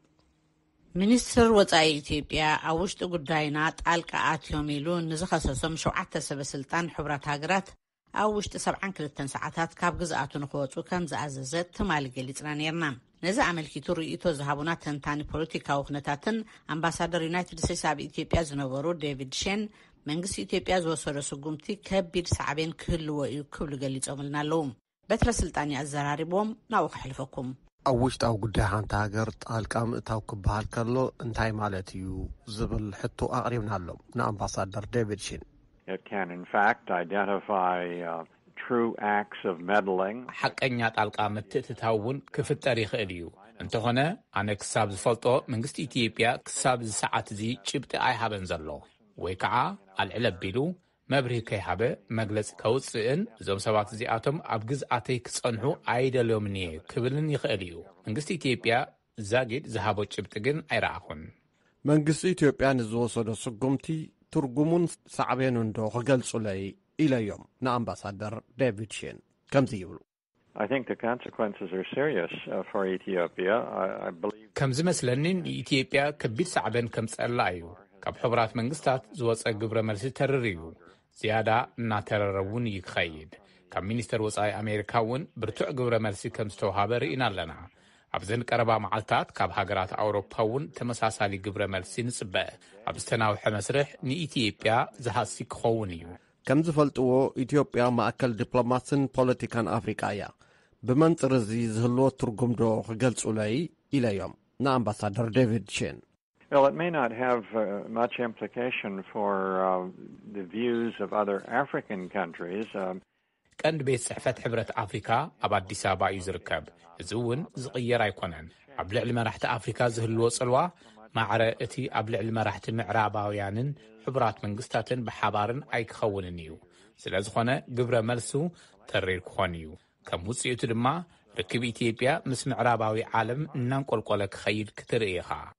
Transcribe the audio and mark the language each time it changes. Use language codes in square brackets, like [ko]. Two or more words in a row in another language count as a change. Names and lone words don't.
[ti] ሚኒስትር ወጻኢ ኢትዮጵያ ኣብ ውሽጢ ጉዳይና ጣልቃ ኣትዮም ኢሉ ንዝኸሰሶም 7 ሰበስልጣን ሕብራት ሃገራት ኣብ ውሽጢ 72 ሰዓታት ካብ ግዝኣቱ ንኽወፁ ከም ዝኣዘዘ ትማሊ ገሊፅና ነርና። ነዚ ኣመልኪቱ ርእይቶ ዝሃቡና ተንታኒ ፖለቲካዊ ኩነታትን ኣምባሳደር ዩናይትድ ስቴትስ ኣብ ኢትዮጵያ ዝነበሩ ዴቪድ ሼን መንግስቲ ኢትዮጵያ ዝወሰዶ ስጉምቲ ከቢድ ሳዕቤን ክህልዎ እዩ ክብሉ ገሊፆምልና ኣለዉ። በትረ ስልጣን ኣዘራሪቦም ናብኡ ክሕልፈኩም ኣብ ውሽጣዊ ጉዳይ ሓንቲ ሃገር ጣልቃ ምእታው ክበሃል ከሎ እንታይ ማለት እዩ ዝብል ሕቶ ኣቕሪብና ኣሎ ንኣምባሳደር ዴቪድ ሼን። [en] It can, in fact, identify true acts of meddling. [ti] حقኛ ጣልቃ ምትእትታውን ክፍጠር ይኽእል እዩ እንተኾነ ኣነ ክሳብ ዝፈልጦ መንግስቲ ኢትዮጵያ ክሳብ ዝሰዓት እዚ ጭብጢ ኣይሃበን ዘሎ ወይ ከዓ ኣልዕል ኣቢሉ መብርሂ ከይሃበ መግለፂ ከውፅእን እዞም ሰባት እዚኣቶም ኣብ ግዝኣተይ ክጸንሑ ኣይደልዮምን እየ ክብልን ይኽእል እዩ መንግስቲ ኢትዮጵያ ዛጊድ ዝሃቦ ጭብጢ ግን ኣይረኣኹን መንግስቲ ኢትዮጵያ ንዝወሰዶ ስጉምቲ ትርጉሙን ሳዕቤኑን ዶ ክገልጹለይ ኢለዮም ንኣምባሳደር ዴቪድ ሺን ከምዚ ይብሉ [en] I think the consequences are serious for Ethiopia. I believe [ti] ከምዚ መስለኒን ኢትዮጵያ ከቢድ ሳዕበን ከምጸላ እዩ ካብ ሕቡራት መንግስታት ዝወፀ ግብረ መልሲ ተርርዩ ዝያዳ እናተረረውን ይክኸይድ ካብ ሚኒስተር ወፃኢ ኣሜሪካ እውን ብርቱዕ ግብረ መልሲ ከም ዝተውሃበ ርኢና ኣለና ኣብዘን ቀረባ መዓልታት ካብ ሃገራት ኣውሮፓ እውን ተመሳሳሊ ግብረ መልሲ ንጽበ ኣብ ዝተናውሐ መስርሕ ንኢትዮጵያ ዝሃሲ ክኸውን እዩ ከም ዝፈልጥዎ ኢትዮጵያ ማእከል ዲፕሎማስን ፖለቲካን ኣፍሪቃ እያ ብመንጽር እዚ ዝህልዎ ትርጉም ዶ ክገልጹለይ ኢለዮም ንኣምባሳደር ዴቪድ ሺን [en] Well, it may not have much implication for the views of other African countries. [ti] ቀንድ ቤት ጽሕፈት ሕብረት ኣፍሪካ ኣብ ኣዲስ አበባ እዩ ዝርከብ እዚ እውን ዝቕየር ኣይኮነን ኣብ ልዕሊ መራሕቲ ኣፍሪካ ዝህልዎ ጽልዋ ማዕረ እቲ ኣብ ልዕሊ መራሕቲ ምዕራባውያንን ሕቡራት መንግስታትን ብሓባርን ኣይክኸውንን እዩ ስለ ዝኾነ ግብረ መልሱ ተሪር ክኾን እዩ ከም ውፅኢቱ ድማ ርክብ ኢትዮጵያ ምስ ምዕራባዊ ዓለም እናንቆልቆለ ክኸይድ ክትርኢ ኢኻ